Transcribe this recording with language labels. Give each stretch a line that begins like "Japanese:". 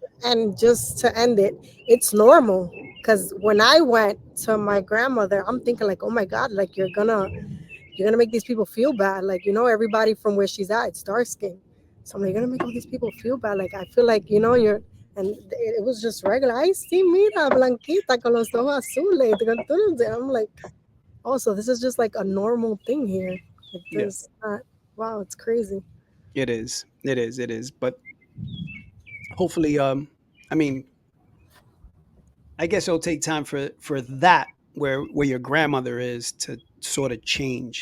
English: And just to end it, it's normal because when I went to my grandmother, I'm thinking like, oh my god, like you're gonna make these people feel bad. Like everybody from where she's at, it's dark skin. So I'm like, you're gonna make all these people feel bad. Like I feel like you're. And it was just regular.
Spanish: Ay, sí, mira, blanquita con los ojos azules.
English: I'm like, oh, so this is just like a normal thing here. Like Yeah, this, not, wow, it's crazy. it is. It is. It is. But hopefully, I mean, I guess it'll take time for that where your grandmother is to sort of change.